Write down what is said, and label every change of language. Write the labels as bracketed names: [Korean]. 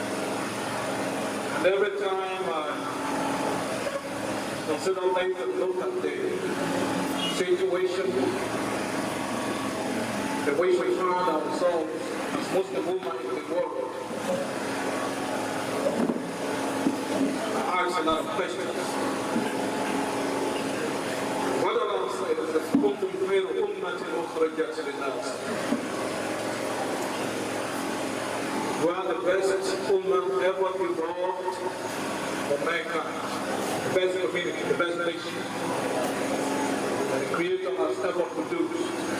[English] And every time I consider things and look at the situation, the way we find ourselves as Muslim women in the world, I ask a lot of questions. What Allah says is, [Arabic] كنتم خير أمة أخرجت للناس. [English] We are the best ummah ever evolved for mankind, the best community, the best nation that the Creator has ever produced.